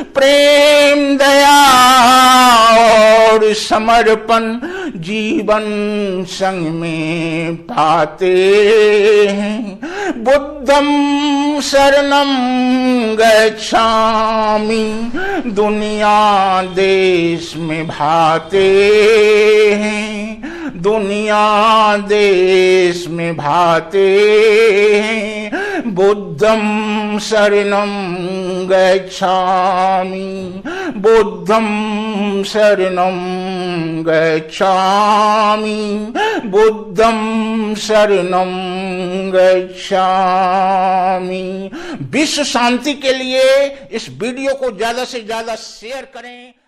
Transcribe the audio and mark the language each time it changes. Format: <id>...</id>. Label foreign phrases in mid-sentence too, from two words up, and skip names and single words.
<hi>प्रेम, दया और समर्पण जीवन संग में पाते हैं।</hi> <pi>बुद्धं शरणं गच्छामि,</pi> <hi>दुनिया देश में भाते हैं, दुनिया देश में भाते हैं।</hi> <pi>बुद्धं शरणं गच्छामि, बुद्धं शरणं गच्छामि, बुद्धं शरणं गच्छामि।</pi> <hi>विश्व शांति के लिए इस वीडियो को ज्यादा से ज्यादा शेयर करें।</hi>